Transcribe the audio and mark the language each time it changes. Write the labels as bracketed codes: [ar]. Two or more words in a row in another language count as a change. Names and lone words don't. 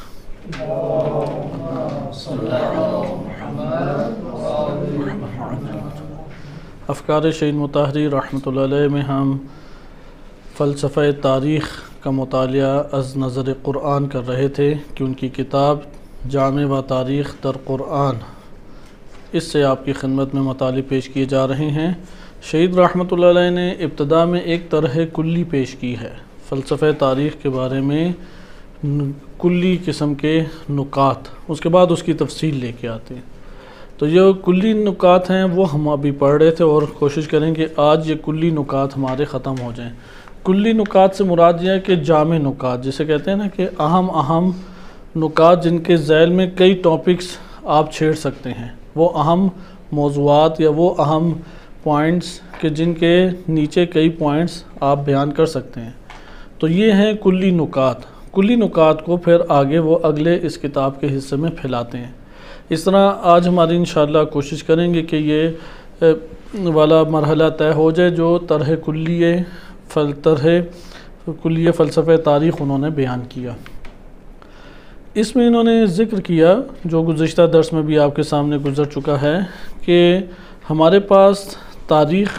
[ur] افکار شہید مطہری رحمۃ اللہ علیہ میں ہم فلسفہ تاریخ کا مطالعہ [fa] از نظر قرآن [ur] کر رہے تھے کہ ان کی کتاب جامع و تاریخ در قرآن، اس سے آپ کی خدمت میں مطالب پیش کیے جا رہے ہیں۔ شہید رحمۃ اللہ علیہ نے ابتدا میں ایک طرح کلی پیش کی ہے فلسفہ تاریخ کے بارے میں، کلی قسم کے نکات، اس کے بعد اس کی تفصیل لے کے آتے ہیں۔ تو یہ کلی نکات ہیں وہ ہم ابھی پڑھ رہے تھے اور کوشش کریں کہ آج یہ کلی نکات ہمارے ختم ہو جائیں۔ کلی نکات سے مراد یہ ہے کہ جامع نکات، جسے کہتے ہیں نا کہ اہم نکات جن کے ذیل میں کئی ٹاپکس آپ چھیڑ سکتے ہیں، وہ اہم موضوعات یا وہ اہم پوائنٹس کہ جن کے نیچے کئی پوائنٹس آپ بیان کر سکتے ہیں، تو یہ ہیں کلی نکات۔ کلی نکات کو پھر آگے وہ اگلے اس کتاب کے حصے میں پھیلاتے ہیں۔ اس طرح آج ہماری انشاءاللہ کوشش کریں گے کہ یہ والا مرحلہ طے ہو جائے جو طرح کلیہ فلسفہ تاریخ انہوں نے بیان کیا۔ اس میں انہوں نے ذکر کیا، جو گزشتہ درس میں بھی آپ کے سامنے گزر چکا ہے، کہ ہمارے پاس تاریخ